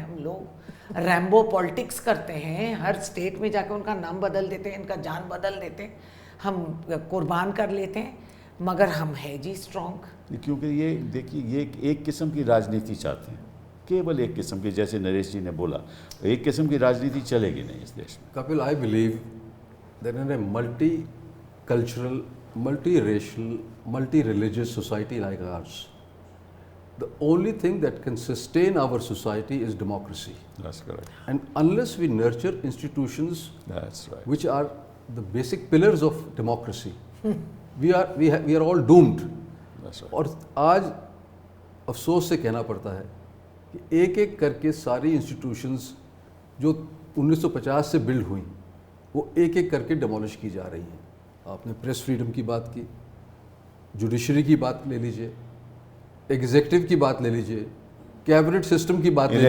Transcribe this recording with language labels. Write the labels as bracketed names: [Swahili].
[Hindi] हम लोग Rambo politics करते हैं, हर स्टेट में जाकर उनका नाम बदल देते हैं, इनका जान बदल देते हैं, हम कुर्बान कर लेते हैं, मगर हम है जी स्ट्रॉन्ग। क्योंकि ये देखिए, ये एक किस्म की राजनीति चाहते हैं, केवल एक किस्म की, जैसे नरेश जी ने बोला, एक किस्म की राजनीति चलेगी नहीं इस देश में। [English] Kapil, I believe that in a multicultural, multi-racial, multi-religious society like ours, the only thing that can sustain our society is democracy. That's correct. And unless we nurture institutions, that's right, which are the basic pillars of democracy, we are all doomed. That's right. [Hindi] और आज अफसोस से कहना पड़ता है कि एक एक करके सारी इंस्टीट्यूशंस जो 1950 से बिल्ड हुई वो एक एक करके डिमोलिश की जा रही हैं। आपने प्रेस फ्रीडम की बात की, जुडिशरी की बात ले लीजिए, एग्जीक्यूटिव की बात ले लीजिए, कैबिनेट सिस्टम की बात ले लीजिए,